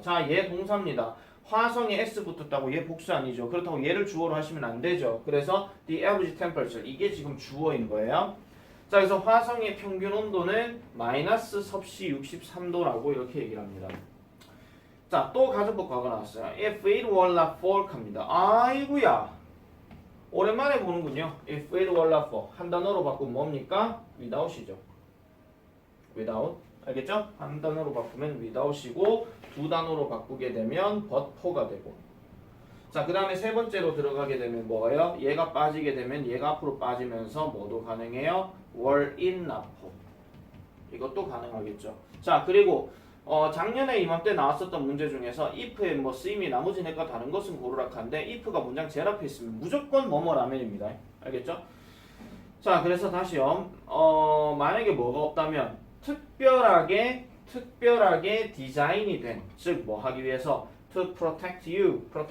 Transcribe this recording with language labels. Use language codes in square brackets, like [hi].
[ko] 자, 얘 동사입니다. 화성에 S 붙었다고 얘 복수 아니죠. 그렇다고 얘를 주어로 하시면 안 되죠. 그래서 [en] the average temperature [ko] 이게 지금 주어인 거예요. 자, 그래서 화성의 평균 온도는 마이너스 섭씨 63도라고 이렇게 얘기를 합니다. 자, 또 가정법 과거 나왔어요. [en] If it were not for [ko] 합니다. 아이구야. 오랜만에 보는군요. [en] If it were not for [ko] 한 단어로 바꾸면 뭡니까? without이죠. without. 알겠죠? 한 단어로 바꾸면 without이고 두 단어로 바꾸게 되면 [en] but for [ko] 가 되고 자, 그 다음에 세 번째로 들어가게 되면 뭐예요? 얘가 빠지게 되면 얘가 앞으로 빠지면서 뭐도 가능해요? [en] were in not for [ko] 이것도 가능하겠죠. 자, 그리고 작년에 이맘때 나왔었던 문제 중에서 if의 뭐 쓰임이 나머지 내과 다른 것은 고르락한데 if가 문장 제일 앞에 있으면 무조건 뭐뭐라면입니다. 알겠죠? 자, 그래서 다시요. 만약에 뭐가 없다면 특별하게 디자인이 된, 즉 뭐 하기 위해서 [en] to protect you.